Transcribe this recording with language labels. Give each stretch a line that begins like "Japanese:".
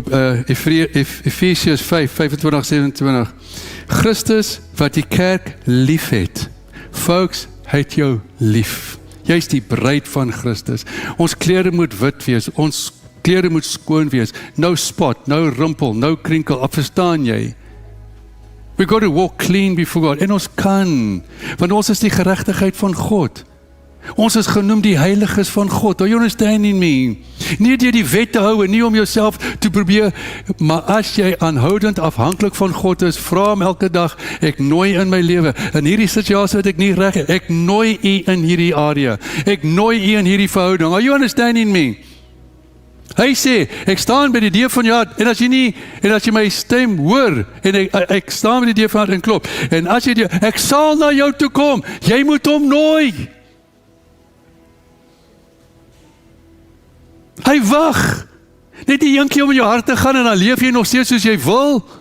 Afrikaans: Efesiërs 5:25-27. Christus wat die kerk lief het. Folks, hy het jou lief. Jy is die bruid van Christus. Ons klere moet wit wees. Ons klere moet skoon wees.
English: No spot, no rimpel, no krinkel.
Afrikaans: Verstaan jy?
English: We got to walk clean before God.
Afrikaans: En ons kan, want ons is die geregtigheid van God. Ons is genoem die heiliges van God.
English: Are you understanding me?
Afrikaans: Nie deur die wet te hou en nie om jouself te probeer, maar as jy aanhoudend afhanklik van God is, vra hom elke dag, ek nooi in my lewe, in hierdie situasie wat ek nie reg het, ek nooi u in hierdie area, ek nooi u in hierdie verhouding.
English: Are you understanding me?
Afrikaans: Hy sê, ek staan by die deur van jou hart, en as jy my stem hoor, en ek staan by die deur van jou hart en klop, en as jy ek sal na jou toe kom, jy moet hom nooi. Hy wag, net die eenkie om in jou hart te gaan, en dan leef jy nog steeds soos jy wil.